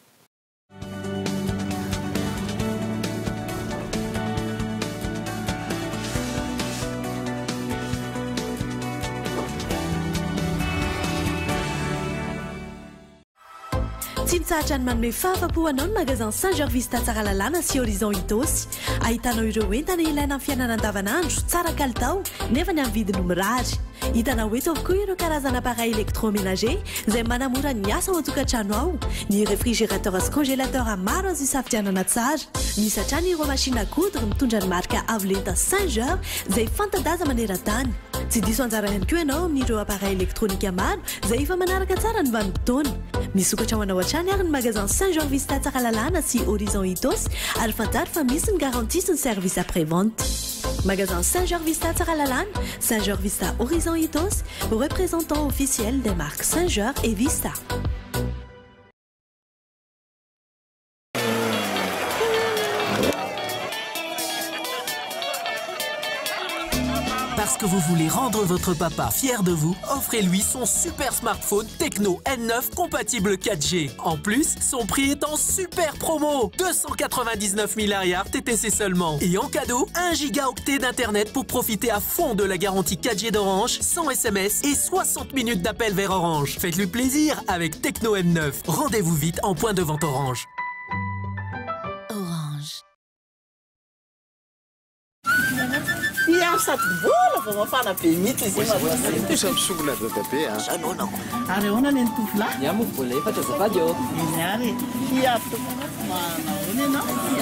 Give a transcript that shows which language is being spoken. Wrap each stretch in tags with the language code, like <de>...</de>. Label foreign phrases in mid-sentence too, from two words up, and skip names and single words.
<mg>Tsy mitsahatra ny manome fahafa-po anao ny magasin Saint-Georges Vista tsara lalàna sy Horizon Itosy. Ahitanao ireo entana ilaina amin'ny fiainana andavanandro tsara kalitao nefa ny amin'ny vidiny mirary. Hitanao eto avokoa ireo karazana</mg> <fr>appareil électroménager</fr> <mg>izay manamora ny asa ao an-tokantrano ao. Ny réfrigérateur sy congélateur maro azo isafidianana tsara. Misy hatrany ireo</mg> <fr>machine à coudre</fr> <mg>mitondra ny marika Avolenta Saint-Georges izay fanta-daza maneran-tany. Tsy diso anjara ihany koa ianao amin'ireo</mg> <fr>appareil électronique</fr> <mg>maro izay efa manaraka tsara ny vanim-potoana. Misokatra ho anao hatrany ary ny magasin Saint-Georges Vista tsara lalàna sy Horizon Itosy ary fantaro fa misy ny garantie sy ny</mg> <fr>service après-vente.</fr> <mg>Magasin Saint-Georges Vista tsara lalàna,</mg> <fr>Saint-Georges Vista Horizon Itosy, représentant officiel des marques Saint-Georges et Vista. Parce que vous voulez rendre votre papa fier de vous, offrez-lui son super smartphone Tecno N9 compatible 4G. En plus, son prix est en super promo, 299 000 TTC seulement. Et en cadeau, 1 gigaoctet d'internet pour profiter à fond de la garantie 4G d'Orange, sans SMS et 60 minutes d'appel vers Orange. Faites-lui plaisir avec Tecno N9. Rendez-vous vite en point de vente Orange.</fr> <mg>Sady mbola vao mafana be mihitsy izy kosa misongona dadabe zanona ary ahoana ny tovolahy ia moa vola efatra azafady eo ary fiato manao ianao</mg>